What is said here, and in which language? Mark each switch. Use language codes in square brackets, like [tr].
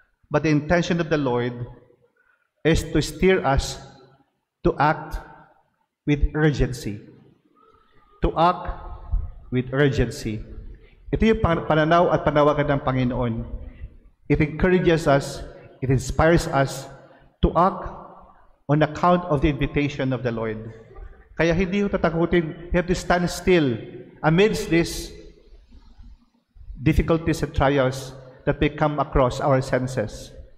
[en] But the intention of the Lord is to steer us to act with urgency. To act with urgency. [tl] Ito yung pananaw at panawagan ng Panginoon. [en] It encourages us, it inspires us to act on account of the invitation of the Lord. [tl] Kaya hindi yung tatakutin, [en] we have to stand still amidst these difficulties and trials that may come across our senses.